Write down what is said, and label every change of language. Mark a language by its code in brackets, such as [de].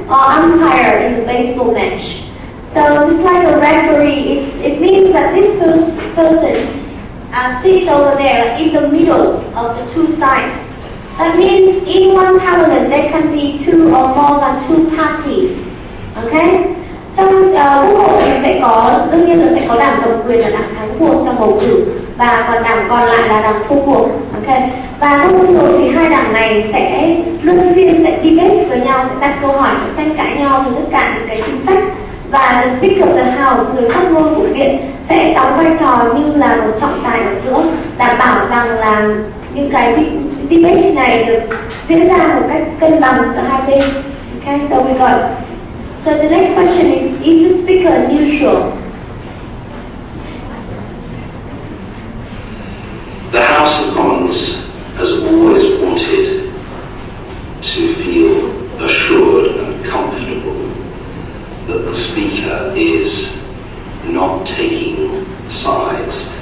[en] Or umpire in a baseball match. So it's like a referee. It means that this person sits over there in the middle of the two sides. That means in one parliament there can be two or more than two parties, okay? [vi] Trong quốc hội thì sẽ có, đương nhiên là sẽ có đảng cầm quyền là đảng thắng cuộc trong bầu cử, và còn đảng còn lại là đảng thua cuộc, ok? Và thông thường thì hai đảng này sẽ luân phiên sẽ debate với nhau, sẽ đặt câu hỏi, sẽ tranh cãi nhau về tất cả những cái chính sách. Và the Speaker of the House, người phát ngôn của Viện, sẽ đóng vai trò như là một trọng tài ở giữa, đảm bảo rằng là những cái debate này được diễn ra một cách cân bằng giữa hai bên. [en] Okay, so we got. So the next question is the Speaker neutral? The House of Commons has always wanted to feel assured and comfortable that the Speaker is not taking sides.